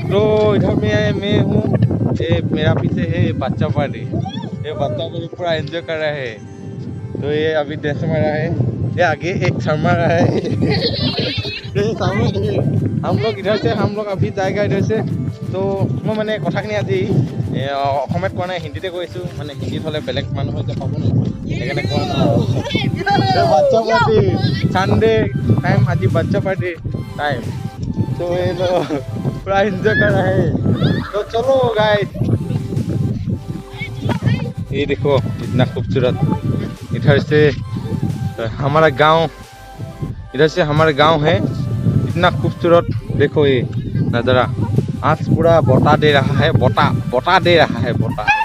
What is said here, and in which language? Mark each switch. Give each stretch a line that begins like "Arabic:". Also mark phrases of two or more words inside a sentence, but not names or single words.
Hindi: तो इधर मैं हूँ, ये मेरा पीछे है बच्चा पार्टी। ये बच्चा पार्टी पूरा एंजॉय कर रहा है। तो ये अभी डांस मारा है। ये आगे एक शर्मा है ये सामने हम लोग इधर से हम लोग अभी जाएगा इधर से तो मैं मैंने
Assamese: কথাখিনি আজি অসমত কোৱা নাই হিন্দীতে কৈছো মানে হিন্দীত হলে বেলেগ মানুহ যে পাব না সেইকাৰণে কোৱা নাই বাচ্চা পাৰ্টি সানডে টাইম আজি বাচ্চা
Hindi: पार्टी टाइम तो ये लोग पूरा एंजॉय कर रहे हैं तो चलो गाइस ये देखो इतना खूबसूरत इधर से हमारा गांव है इतना खूबसूरत देखो ये नज़ारा आज पूरा बता दे रहा है बता दे रहा है बता